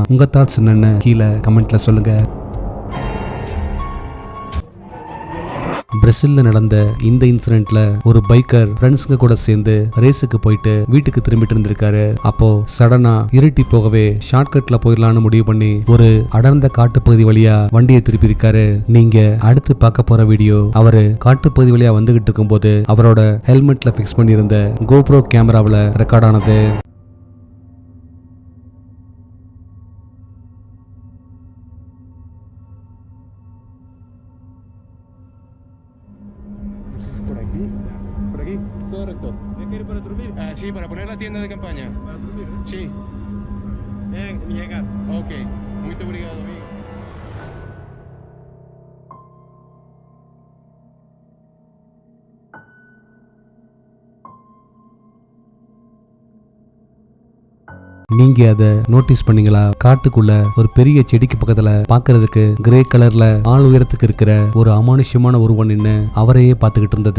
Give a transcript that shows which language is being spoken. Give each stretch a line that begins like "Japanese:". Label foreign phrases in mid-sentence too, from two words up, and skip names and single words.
Tamil: உங்க தாட்ஸ் என்னன்னு கீழே கமெண்ட்ல சொல்லுங்க. பிரேசில்ல நடந்த இந்த இன்சிடென்ட்ல ஒரு
English: biker friends
Tamil: கூட சேர்ந்து ரேஸுக்கு போயிட்டு வீட்டுக்கு திரும்பிட்டு இருந்திருக்காரு. அப்போ சடனா இருட்டி போகவே ஷார்ட்கட்ல போயிடலான்னு முடிவு பண்ணி ஒரு அடர்ந்த காட்டுப்பகுதி வழியா வண்டியை திருப்பி இருக்காரு. நீங்க அடுத்து பார்க்க போற வீடியோ அவரு காட்டுப்பகுதி வழியா வந்துகிட்டு இருக்கும் போது அவரோட ஹெல்மெட்ல பிக்ஸ் பண்ணியிருந்த கோப்ரோ கேமராவில் ரெக்கார்ட் ஆனது.
Spanish: Correcto. ¿Ya quiere para dormir? Sí, para poner la tienda de campaña. ¿Para dormir? Sí. Bien, llegar. Ok.
Portuguese: Muito obrigado, amigo.
Tamil: நீங்க அதை நோட்டீஸ் பண்ணீங்களா? காட்டுக்குள்ள ஒரு பெரிய செடிக்கு பக்கத்துல பாக்குறதுக்கு
English: grey colour
Tamil: ஆள் உயரத்துக்கு இருக்கிற ஒரு அமானுஷ்யமான உருவம் நின்னு அவரையே பாத்துக்கிட்டு இருந்தது.